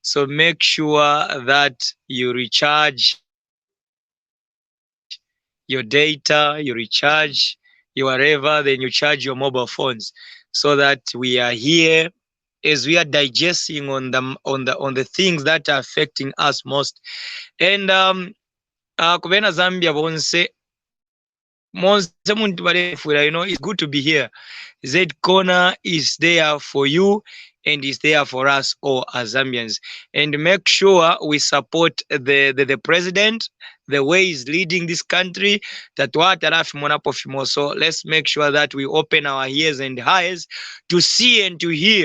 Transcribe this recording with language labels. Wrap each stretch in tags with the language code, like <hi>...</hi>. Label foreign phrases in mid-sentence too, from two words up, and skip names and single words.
<en>So make sure that you recharge your data, you recharge your whatever, then you charge your mobile phones, so that we are here as we are digesting on the things that are affecting us most.</en> <bem>And kubena Zambia bonse monse muntu balefura,</bem> <en>it's good to be here. Z Corner is there for you and is there for us all as Zambians. And make sure we support the president, the way he's leading this country. So let's make sure that we open our ears and eyes to see and to hear.</en>